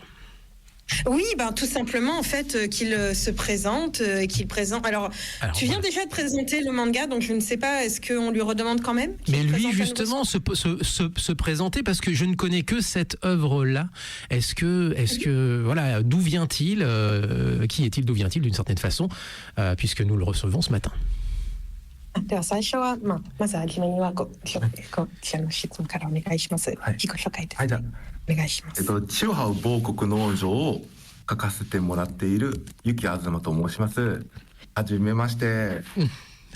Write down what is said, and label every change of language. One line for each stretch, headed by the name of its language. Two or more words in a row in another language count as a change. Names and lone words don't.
French: Oui, tout simplement en fait qu'il se présente, Alors, tu viens déjà de présenter le manga, donc je ne sais pas, est-ce qu'on lui redemande quand même? Mais lui justement se présenter, parce que je ne connais que cette œuvre-là. Est-ce que voilà, d'où vient-il, qui est-il, d'où vient-il d'une certaine façon, puisque nous le recevons ce matin.
Japanese: では最初は、まずはじめには記者の質問からお願いします。自己紹介です、ね。お願いします。チワハウ某国農場を書かせてもらっているゆきあずまと申します。はじめまして。